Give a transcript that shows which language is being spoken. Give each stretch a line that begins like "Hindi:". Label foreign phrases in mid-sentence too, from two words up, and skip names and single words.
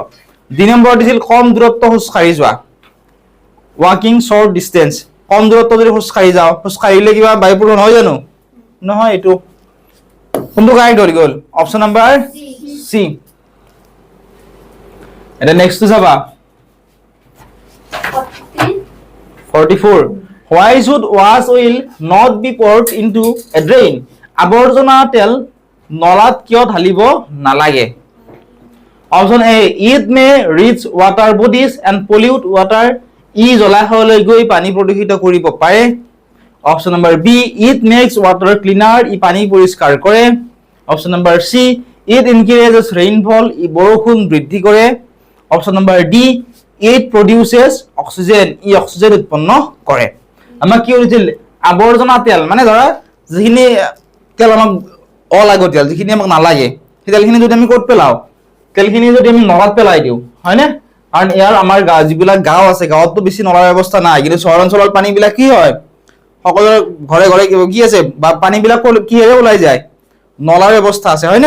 Assamese: 2 নম্বৰ দিছিল কম দূৰত্ব খোজ কাঢ়ি যোৱা,
English: walking short distance.
Assamese: কম দূৰত্ব যদি খোজ কাঢ়িলে কিবা বায়ু প্ৰদূষণ হয় জানো? নহয়। এইটো কোনটো কাৰেক্ট হৈ গ'ল,
English: option number C.
Assamese: এটা নেক্সট চাবা 44,
English: why should wash oil not be poured into a drain?
Assamese: আৱৰ্জনা তেল নলাত কিয় ঢালিব নালাগে?
English: option A, it may reach water bodies and pollute water,
Assamese: ই জলাশয়লৈ গৈ পানী প্ৰদূষিত কৰিব পাৰে।
English: option number B, it makes water cleaner,
Assamese: ই পানী পৰিষ্কাৰ কৰে।
English: option number C, it increases rainfall,
Assamese: ই বৰষুণ বৃদ্ধি কৰে।
English: option number D, it produces oxygen,
Assamese: ই অক্সিজেন উৎপন্ন কৰে। আমাক কি হৈছিল, আৱৰ্জনা তেল মানে ধৰা যিখিনি তেল আমাক অলাগতিয়াল, যিখিনি আমাক নালাগে, সেই তেলখিনি যদি আমি ক'ত পেলাও, তেলখিনি যদি আমি নলাত পেলাই দিওঁ, হয়নে? কাৰণ ইয়াৰ আমাৰ যিবিলাক গাঁও আছে, গাঁৱততো বেছি নলাৰ ব্যৱস্থা নাই, কিন্তু চহৰ অঞ্চলৰ পানীবিলাক কি হয়, সকলোৰে ঘৰে ঘৰে কি আছে, বা পানীবিলাক কিহেৰে ওলাই যায়, নলাৰ ব্যৱস্থা আছে, হয়নে?